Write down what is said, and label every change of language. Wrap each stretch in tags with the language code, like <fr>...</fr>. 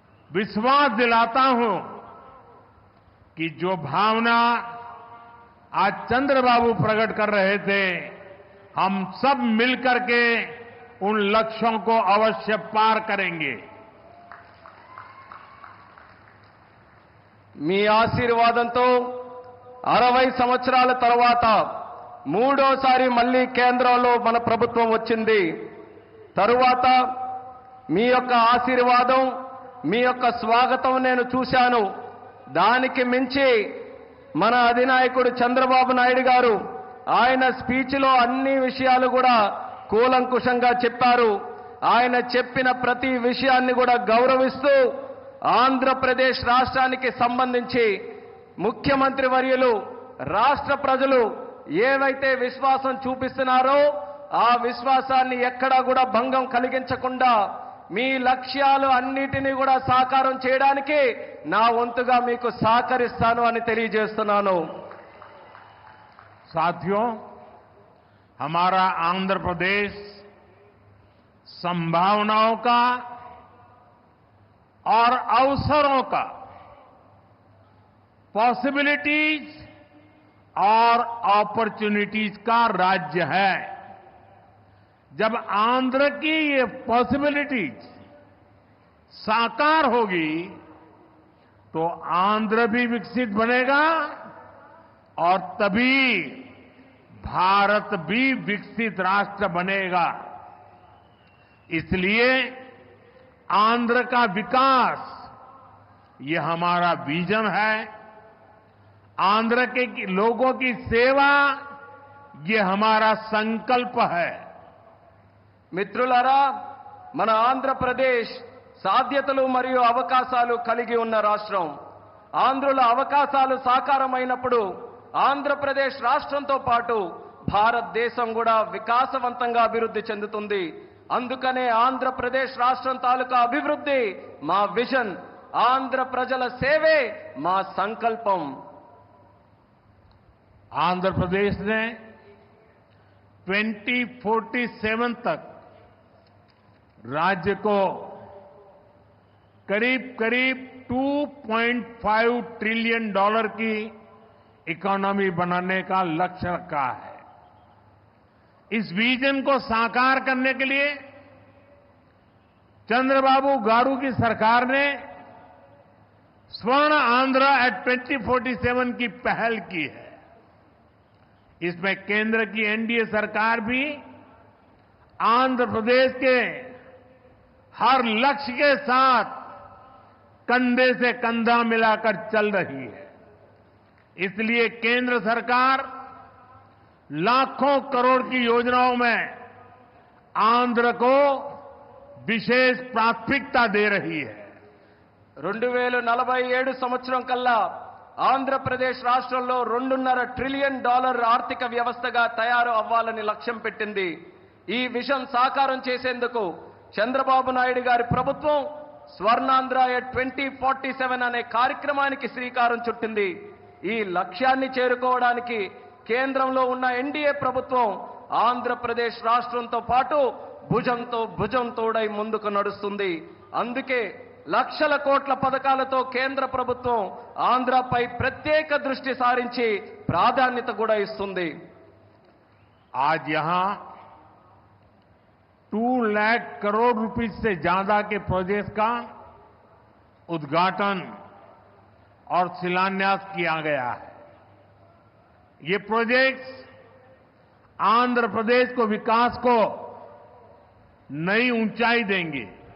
<hi>विश्वास दिलाता हूं कि जो भावना आज चंद्रबाबू प्रकट कर रहे थे, हम सब मिलकर के उन लक्ष्यों को अवश्य पार करेंगे।</hi> <te>మీ ఆశీర్వాదంతో 60 సంవత్సరాల తర్వాత మూడోసారి మళ్ళీ కేంద్రంలో మన ప్రభుత్వం వచ్చింది. తరువాత మీ యొక్క ఆశీర్వాదం, మీ యొక్క స్వాగతం నేను చూశాను. దానికి మించి మన అధినాయకుడు చంద్రబాబు నాయుడు గారు ఆయన స్పీచ్లో అన్ని విషయాలు కూడా కూలంకుషంగా చెప్పారు. ఆయన చెప్పిన ప్రతి విషయాన్ని కూడా గౌరవిస్తూ ఆంధ్రప్రదేశ్ రాష్ట్రానికి సంబంధించి ముఖ్యమంత్రి వర్యులు, రాష్ట్ర ప్రజలు ఏవైతే విశ్వాసం చూపిస్తున్నారో ఆ విశ్వాసాన్ని ఎక్కడా కూడా భంగం కలిగించకుండా మీ లక్ష్యాలు అన్నిటినీ కూడా సాకారం చేయడానికి నా వంతుగా మీకు సహకరిస్తాను అని తెలియజేస్తున్నాను.</te> <hi>साथियों, हमारा आंध्र प्रदेश संभावनाओं का और अवसरों का, पॉसिबिलिटीज और अपॉर्चुनिटीज का राज्य है। जब आंध्र की ये पॉसिबिलिटीज साकार होगी तो आंध्र भी विकसित बनेगा और तभी भारत भी विकसित राष्ट्र बनेगा। इसलिए आंध्र का विकास ये हमारा विजन है। आंध्र के लोगों की सेवा ये हमारा संकल्प है।</hi> <te>మిత్రులారా, మన ఆంధ్రప్రదేశ్ సాధ్యతలు మరియు అవకాశాలు కలిగి ఉన్న రాష్ట్రం. ఆంధ్రుల అవకాశాలు సాకారమైనప్పుడు ఆంధ్రప్రదేశ్ రాష్ట్రంతో పాటు భారతదేశం కూడా వికాసవంతంగా అభివృద్ధి చెందుతుంది. అందుకనే ఆంధ్రప్రదేశ్ రాష్ట్రం తాలూకా అభివృద్ధి మా విజన్, ఆంధ్ర ప్రజల సేవే మా సంకల్పం.</te> <hi>आंध्र प्रदेश ने 2047 तक राज्य को करीब करीब $2.5 ट्रिलियन की इकोनॉमी बनाने का लक्ष्य रखा है। इस विजन को साकार करने के लिए चंद्रबाबू गारू की सरकार ने स्वर्ण आंध्र एट 2047 की पहल की है। इसमें केंद्र की एनडीए सरकार भी आंध्र प्रदेश के हर लक्ष्य के साथ कंधे से कंधा मिलाकर चल रही है। इसलिए केंद्र सरकार लाखों करोड़ की योजनाओं में आंध्र को विशेष प्राथमिकता दे रही है।</hi> <te>2047 సంవత్సరం కల్లా ఆంధ్రప్రదేశ్ రాష్ట్రంలో $2.5 ట్రిలియన్ ఆర్థిక వ్యవస్థగా తయారు అవ్వాలని లక్ష్యం పెట్టింది. ఈ విజన్ సాకారం చేసేందుకు చంద్రబాబు నాయుడు గారి ప్రభుత్వం స్వర్ణాంధ్రాయ 2047 అనే కార్యక్రమానికి శ్రీకారం చుట్టింది. ఈ లక్ష్యాన్ని చేరుకోవడానికి కేంద్రంలో ఉన్న ఎన్డీఏ ప్రభుత్వం ఆంధ్రప్రదేశ్ రాష్ట్రంతో పాటు భుజంతో భుజం తోడై ముందుకు నడుస్తుంది. అందుకే లక్షల కోట్ల పథకాలతో కేంద్ర ప్రభుత్వం ఆంధ్రపై ప్రత్యేక దృష్టి సారించి ప్రాధాన్యత కూడా ఇస్తుంది.</te> <hi>आज यहां 2 लाख करोड़ रुपए से ज्यादा के प्रोजेक्ट का उद्घाटन और शिलान्यास किया गया है. ये प्रोजेक्ट्स आंध्र प्रदेश को विकास को नई ऊंचाई देंगे.</hi>